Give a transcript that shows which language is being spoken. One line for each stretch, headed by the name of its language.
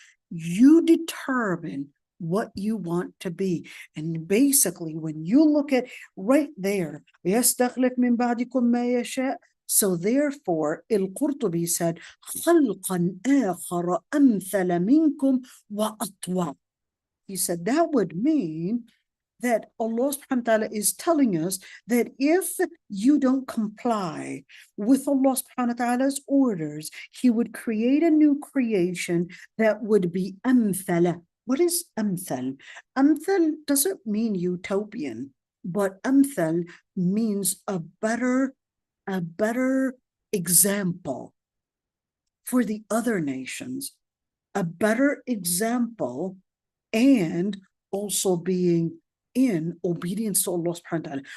English: You determine what you want to be. And basically, when you look at right there,
Arabic: يَسْتَخْلِفْ مِن بَعْدِكُم مَا يَشَاءُ.
English: So therefore, al-Qurtubi said,
Arabic: خَلْقًا آخَرَ أَمْثَلَ مِنكُمْ وَأَطْوَعَ.
English: He said that would mean that Allah subhanahu wa ta'ala is telling us that if you don't comply with Allah subhanahu wa ta'ala's orders, He would create a new creation that would be amthala. What is amthal? Amthal doesn't mean utopian, but amthal means a better example for the other nations, a better example, and also being in obedience to Allah subhanahu wa ta'ala.